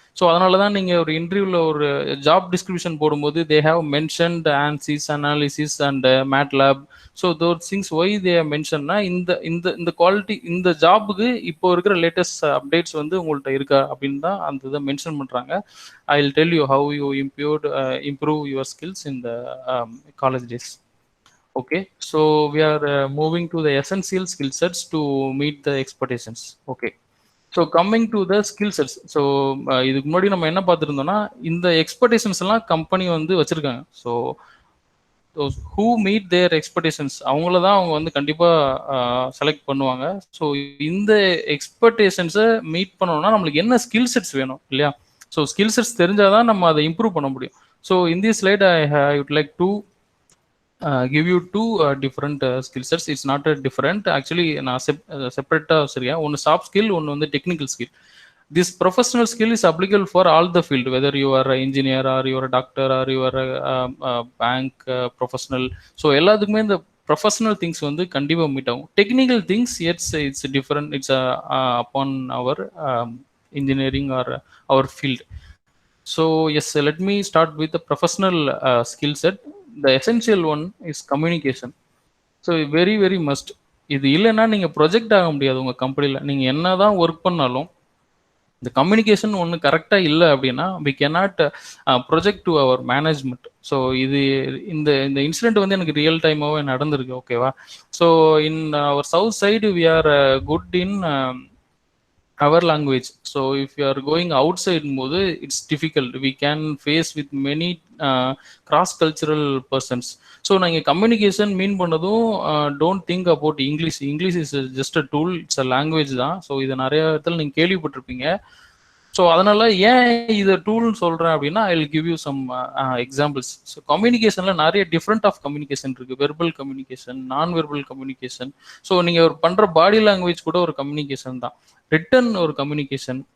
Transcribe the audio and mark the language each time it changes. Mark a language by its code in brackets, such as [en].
[ta] So அதனால தான் நீங்கள் ஒரு இன்டர்வியூவில் ஒரு ஜாப் டிஸ்கிரிப்ஷன் போடும்போது [en] they have mentioned [ta] ஆன்சிஸ் analysis and MATLAB. So [en] those things why they [ta] மென்ஷன்னா இந்த இந்த இந்த குவாலிட்டி இந்த ஜாபுக்கு இப்போ இருக்கிற லேட்டஸ்ட் அப்டேட்ஸ் வந்து உங்கள்கிட்ட இருக்கா அப்படின்னு தான் அந்த இதை மென்ஷன் பண்ணுறாங்க. [en] I will tell you how you improve your skills in the college days. Okay, so we are moving to the essential skill sets to meet the expectations. Okay, so coming to the skill sets. [ta] So இதுக்கு முன்னாடி நம்ம என்ன பார்த்துருந்தோம்னா இந்த expectations எல்லாம் company வந்து வச்சிருக்காங்க. So [en] who meet their expectations [ta] அவங்கள தான் அவங்க வந்து கண்டிப்பாக செலக்ட் பண்ணுவாங்க. ஸோ இந்த எக்ஸ்பெக்டேஷன்ஸை மீட் பண்ணணும்னா நம்மளுக்கு என்ன ஸ்கில் செட்ஸ் வேணும் இல்லையா? ஸோ ஸ்கில் செட்ஸ் தெரிஞ்சால் தான் நம்ம அதை இம்ப்ரூவ் பண்ண முடியும். [en] So in this slide I would like to give you two different skill sets. It's not a different, actually [ta] நான் செப்பரேட்டாக சரியா ஒன்று சாஃப்ட் ஸ்கில், ஒன்று வந்து technical skill. [en] This professional skill is applicable for all the field, whether you are an engineer or you are a doctor or you are a bank professional. [ta] So எல்லாத்துக்குமே இந்த professional things வந்து கண்டிப்பாக meet ஆகும். [en] Technical things, yes, it's different. It's upon our engineering or our field. So yes, let me start with the professional skill set. The essential one is communication. So very very must. [ta] இது இல்லைன்னா நீங்கள் project ஆக முடியாது உங்கள் கம்பெனியில். நீங்கள் என்ன தான் ஒர்க் பண்ணாலும் இந்த கம்யூனிகேஷன் ஒன்று கரெக்டாக இல்லை அப்படின்னா [en] We cannot project to our management. [ta] So இது இந்த இந்த இன்சிடென்ட் வந்து எனக்கு ரியல் டைமாகவே நடந்திருக்கு. ஓகேவா? [en] So in our south side we are good in our language. So if you are going outside mode, it's difficult. We can face with many cross cultural persons. So [ta] நாங்க communication மீன் பண்ணதும் [en] don't think about English. English is just a tool, it's a language தான். [ta] So இதை நிறைய இடத்துல நீங்கள் கேள்விப்பட்டிருப்பீங்க. So அதனால ஏன் இதை டூல்னு சொல்கிறேன் அப்படின்னா [en] I will give you some examples. [ta] So கம்யூனிகேஷனில் நிறைய டிஃப்ரெண்ட் ஆஃப் கம்யூனிகேஷன் இருக்குது. வெர்பல் கம்யூனிகேஷன், நான் வெர்பல் கம்யூனிகேஷன். ஸோ நீங்கள் ஒரு பண்ணுற பாடி லாங்குவேஜ் கூட ஒரு கம்யூனிகேஷன் தான். ரிட்டன் ஒரு கம்யூனிகேஷன்.